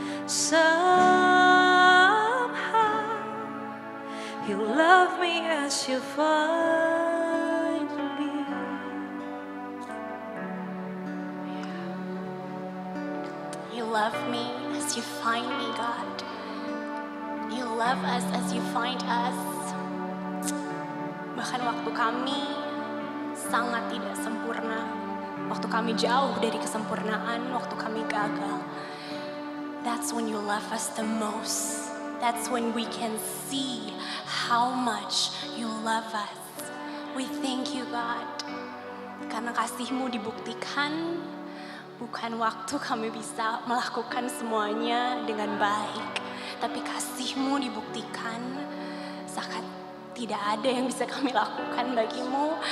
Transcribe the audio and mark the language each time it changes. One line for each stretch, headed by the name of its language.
English: Somehow, you love me as you find me. You love me as you find me, God. You love us as you find us.
Indonesian: Bahkan waktu kami sangat tidak sempurna, waktu kami jauh dari kesempurnaan, waktu kami gagal,
English: that's when you love us the most. That's when we can see how much you love us. We thank you, God,
Indonesian: karena kasih-Mu dibuktikan bukan waktu kami bisa melakukan semuanya dengan baik, tapi kasih-Mu dibuktikan saat tidak ada yang bisa kami lakukan bagimu.